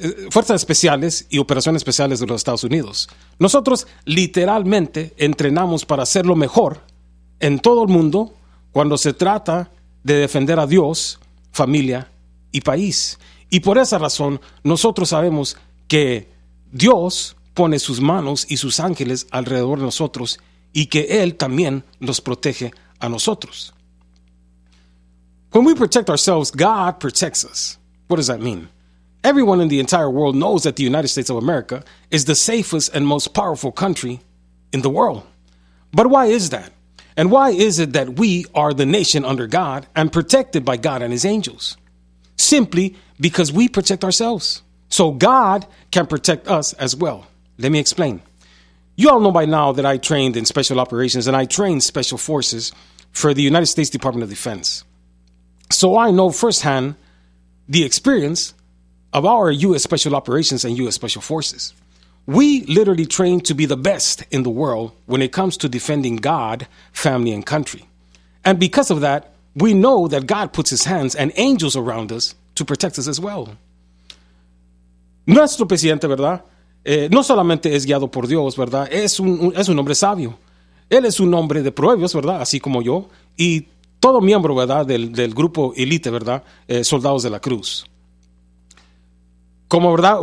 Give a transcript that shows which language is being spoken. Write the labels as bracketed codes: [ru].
[es] Fuerzas especiales y operaciones especiales de los Estados Unidos. Nosotros literalmente entrenamos para ser lo mejor en todo el mundo cuando se trata de defender a Dios, familia y país. Y por esa razón, nosotros sabemos que Dios pone sus manos y sus ángeles alrededor de nosotros y que Él también nos protege a nosotros. [en] When we protect ourselves, God protects us. What does that mean? Everyone in the entire world knows that the United States of America is the safest and most powerful country in the world. But why is that? And why is it that we are the nation under God and protected by God and His angels? Simply because we protect ourselves. So God can protect us as well. Let me explain. You all know by now that I trained in special operations and I trained special forces for the United States Department of Defense. So I know firsthand the experience of our U.S. Special Operations and U.S. Special Forces. We literally train to be the best in the world when it comes to defending God, family, and country. And because of that, we know that God puts His hands and angels around us to protect us as well. [es] Nuestro presidente, ¿verdad? No solamente es guiado por Dios, ¿verdad? Es un hombre sabio. Él es un hombre de proverbios, ¿verdad? Así como yo. Y todo miembro, ¿verdad? Del grupo elite, ¿verdad? Soldados de la Cruz. Como, ¿verdad?